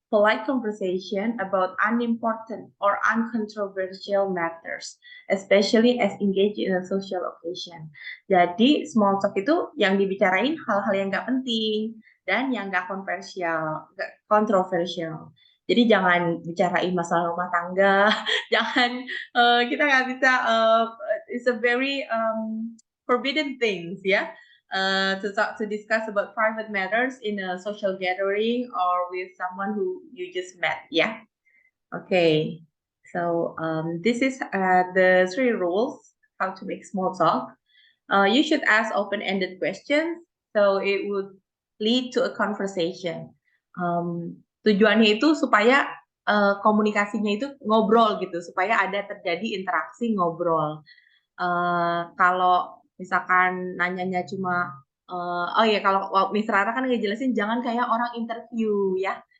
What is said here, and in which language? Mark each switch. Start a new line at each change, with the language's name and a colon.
English: polite conversation about unimportant or uncontroversial matters, especially as engaged in a social occasion.
Indonesian: Jadi small talk itu yang dibicarain hal-hal yang nggak penting dan yang nggak kontroversial. Jadi jangan bicarain masalah rumah tangga, jangan kita nggak bisa.
English: It's a very forbidden things, ya. To discuss about private matters in a social gathering or with someone who you just met. Yeah. Okay. So this is the 3 rules how to make small talk. You should ask open-ended questions, so it would lead to a conversation.
Indonesian: Tujuannya itu supaya komunikasinya itu ngobrol gitu, supaya ada terjadi interaksi ngobrol. Kalau misalkan nanyanya cuma oh ya kalau Miss Rara kan ngejelasin jangan kayak orang interview ya.